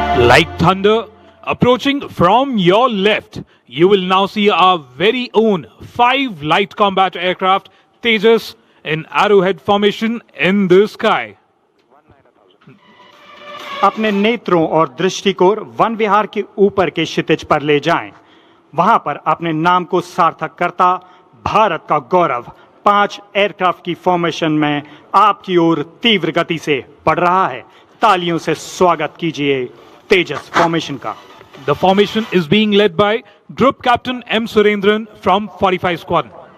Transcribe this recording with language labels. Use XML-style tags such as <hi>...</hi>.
<en>Like thunder approaching from your left, you will now see our very own 5 light combat aircraft Tejas in arrowhead formation in the sky.</en> <hi>अपने नेत्रों और दृष्टि को one विहार के ऊपर के क्षितिज पर ले जाएं। वहां पर अपने नाम को सार्थक करता भारत का गौरव 5 एयरक्राफ्ट की फॉर्मेशन में आपकी ओर तीव्र गति से बढ़ रहा है। तालियों से स्वागत कीजिए तेजस फॉर्मेशन का।</hi> <en>The formation is being led by Group Captain M. Surendran from 45 Squadron.</en>